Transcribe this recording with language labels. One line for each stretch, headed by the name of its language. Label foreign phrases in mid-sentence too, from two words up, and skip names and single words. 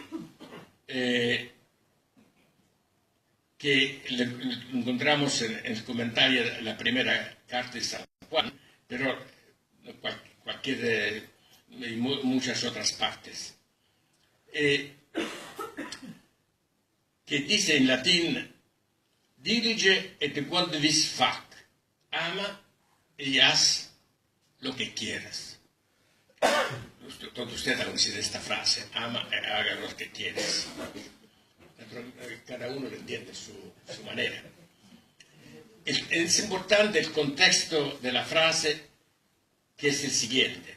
Spanish: Que encontramos en el comentario de la primera carta de San Juan, pero muchas otras partes, que dice en latín,
Latin: dilige et quod vis fac,
Spanish: ama y haz lo que quieras. Todos ustedes han conocido esta frase, ama y haga lo que quieras. Cada uno lo entiende su manera. Es importante el contexto de la frase, que es el siguiente.